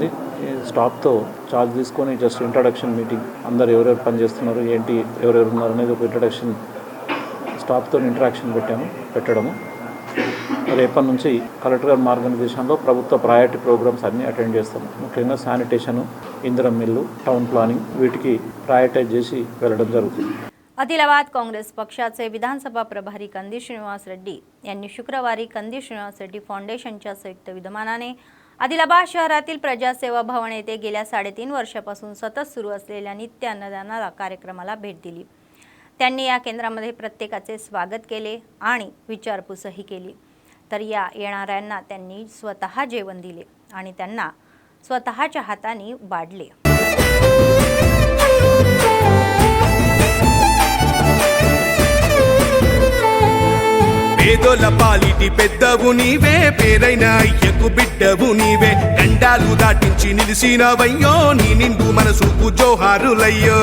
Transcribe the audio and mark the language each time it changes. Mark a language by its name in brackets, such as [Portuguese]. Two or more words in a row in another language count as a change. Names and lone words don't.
[Telugu] ఈ స్టాఫ్తో ఛార్జ్ తీసుకొని [English] just introduction meeting, [Telugu] అందరు ఎవరెవరు పనిచేస్తున్నారు, ఏంటి, ఎవరెవరు ఉన్నారు అనేది ఒక ఇంట్రడక్షన్ స్టాఫ్తో ఇంటరాక్షన్ పెట్టడము. రేపటి నుంచి కలెక్టర్ గారి మార్గనిర్దేశంలో ప్రభుత్వ [English] priority programs [Telugu] అన్నీ అటెండ్ చేస్తాము. ముఖ్యంగా శానిటేషను, ఇందిరం మిల్లు, [English] town planning [Telugu] వీటికి ప్రయారిటైజ్ చేసి వెళ్ళడం జరుగుతుంది. [Marathi] आदिलाबाद काँग्रेस पक्षाचे विधानसभा प्रभारी कंदी श्रीनिवास रेड्डी यांनी शुक्रवारी कंदी श्रीनिवास रेड्डी फाउंडेशनच्या संयुक्त विद्यमानाने आदिलाबाद शहरातील प्रजासेवा भवन येथे गेल्या 3.5 वर्षापासून सतत सुरू असलेल्या नित्य अन्नदान कार्यक्रमाला भेट दिली. त्यांनी या केंद्रामध्ये प्रत्येकाचे स्वागत केले आणि विचारपूसही केली. तर या येणाऱ्यांना त्यांनी स्वतः जेवण दिले आणि त्यांना स्वतःच्या हाताने वाढले. [Telugu] పేదోల పాలిటి పెద్దవు నీవే, పేరైన అయ్యకు బిడ్డవు నీవే, గండాలు దాటించి నిలిసినవయ్యో, నీ నిండు మనసుకు జోహారులయ్యో.